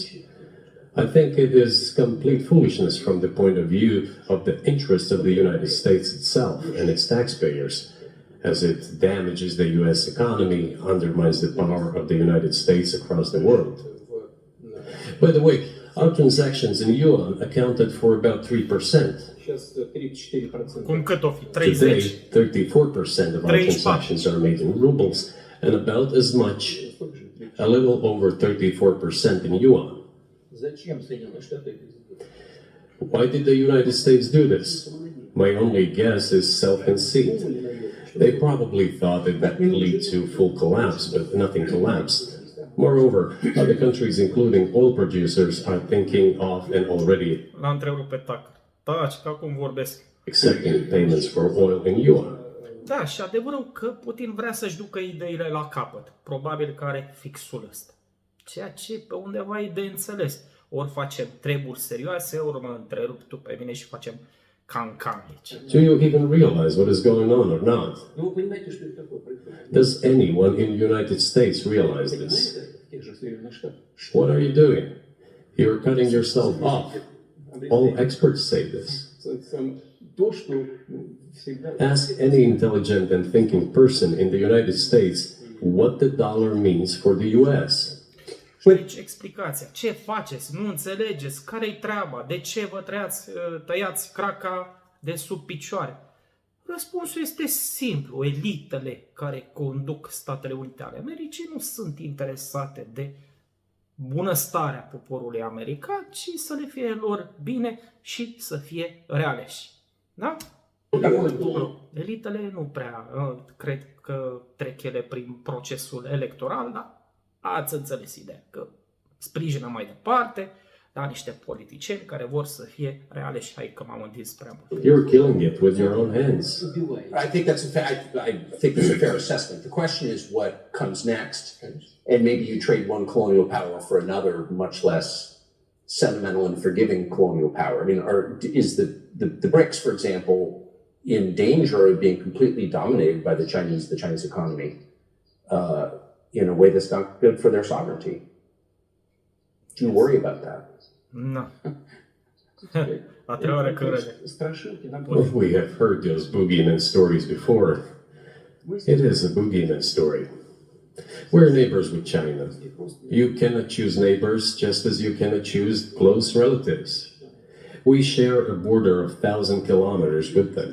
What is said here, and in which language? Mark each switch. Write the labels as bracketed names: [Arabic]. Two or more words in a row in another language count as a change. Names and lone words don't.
[English] I think it is complete foolishness from the point of view of the interests of the United States itself and its taxpayers, as it damages the US economy, undermines the power of the United States across the world. By the way, our transactions in yuan accounted for about 3%. [Romanian] Cum cât o fi? [English] Today, 30. 34% of our transactions are made in rubles, and about as much, a little over 34% in yuan. Why did the United States do this? My only guess is self-conceit. They probably thought that that would lead to full collapse, but nothing collapsed. Moreover, other countries, including oil producers, are thinking of and already [Romanian] L-a întrerupt pe Tucker. Taci, că acum vorbesc. [English] accepting payments for oil in yuan. [Romanian] Da, și adevărul că Putin vrea să-și ducă ideile la capăt. Probabil că are fixul ăsta. ceea ce pe undeva e de înțeles. Ori facem treburi serioase, ori mă întrerup tu pe mine și facem can-can aici. [English] Do you even realize what is going on or not? Does anyone in the United States realize this? What are you doing? You're cutting yourself off. All experts say this. Ask any intelligent and thinking person in the United States what the dollar means for the US. [Romanian] Deci explicația. Ce faceți? Nu înțelegeți? Care-i treaba? De ce vă tăiați craca de sub picioare? Răspunsul este simplu. Elitele care conduc Statele Unite ale Americii nu sunt interesate de bunăstarea poporului american, ci să le fie lor bine și să fie realeși. Da? Elitele nu prea cred că trec ele prin procesul electoral, dar ați înțeles ideea că sprijină mai departe niște politicieni care vor să fie realeși. Hai că m-am întins prea mult. [English] You're killing it with your own hands. I think that's a fair assessment. The question is what comes next, and maybe you trade one colonial power for another, much less sentimental and forgiving colonial power. I mean, is the BRICS, for example, in danger of being completely dominated by the Chinese economy in a way that's not good for their sovereignty? Do you worry about that? [Romanian] No. A treia oară că râde. [English] Well, we have heard those boogeyman stories before. It is a boogeyman story. We're neighbors with China. You cannot choose neighbors just as you cannot choose close relatives. We share a border of 1,000 kilometers with them.